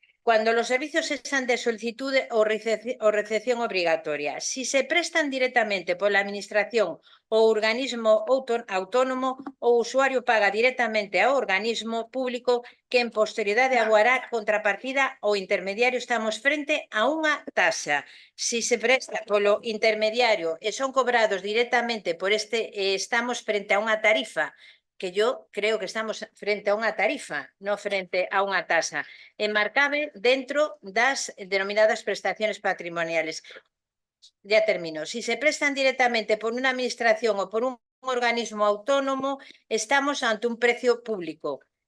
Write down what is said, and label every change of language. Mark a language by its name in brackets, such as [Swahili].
[Spanish] Cuando los servicios cesan de solicitud o recepción obligatoria, si se prestan directamente por la administración o organismo autónomo o usuario paga directamente a organismo público que en posterioridad aboará contrapartida o intermediario, estamos frente a unha tasa. [Galician] Si se presta polo intermediario e son cobrados directamente por estamos frente a unha tarifa, [Spanish] que yo creo [Galician] que estamos frente a unha tarifa, non frente a unha tasa, enmarcable dentro das denominadas prestaciones patrimoniales. [Spanish] Ya termino. Si se prestan directamente por una administración o por un organismo autónomo, estamos ante un precio público.